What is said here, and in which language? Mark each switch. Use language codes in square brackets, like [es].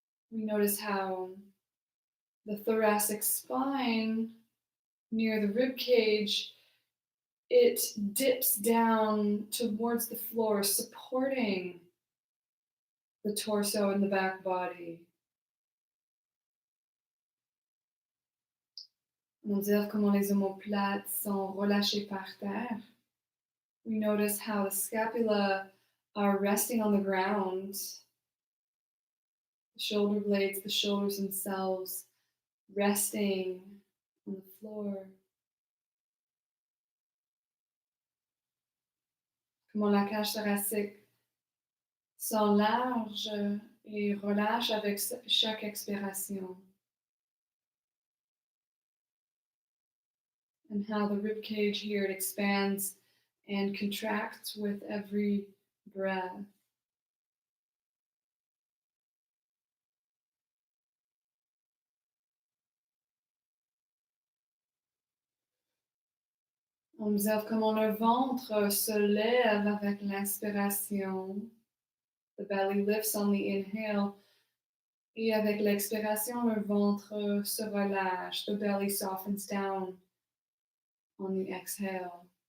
[en] We notice how the thoracic spine near the rib cage, it dips down towards the floor, supporting the torso and the back body. [fr] On observe comment les omoplates sont relâchées par terre. [en] We notice how the scapula are resting on the ground. The shoulder blades, the shoulders themselves resting on the floor. [fr] Comment la cage thoracique s'enlarge et relâche avec chaque expiration. [en] And how the rib cage here, it expands and contracts with every breath. [fr] On observe comment le ventre se lève avec l'inspiration. [en] The belly lifts on the inhale. [fr] Et avec l'expiration, le ventre se relâche. [en] The belly softens down on the exhale.